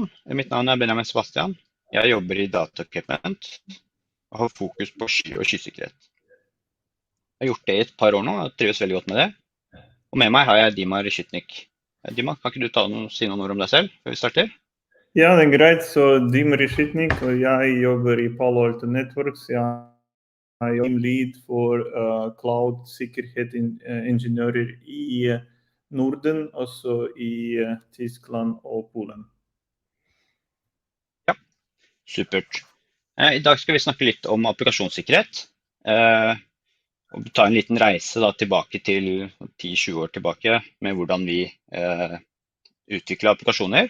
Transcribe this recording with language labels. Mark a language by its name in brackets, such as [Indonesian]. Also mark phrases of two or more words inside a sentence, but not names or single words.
[Norwegian] Mitt navn Benjamin Sebastian. Jeg jobber i Data Equipment og har fokus på sky og skysikkerhet. Jeg har gjort det i et par år nå, og trives veldig godt med det. Og med meg har jeg Dima Reshytnik. Dima, kan ikke du si noen ord om deg selv før vi starter? Ja, det greit. Så Dima Reshytnik, og jeg jobber i Palo Alto Networks. Jeg er lead for cloud sikkerhet ingeniører i Norden, også i Tyskland og Polen. Ja, supert. I dag skal vi snakke litt om applikasjonssikkerhet. Og ta en liten reise da, tilbake til 10-20 år tilbake med hvordan vi utvikler applikasjoner.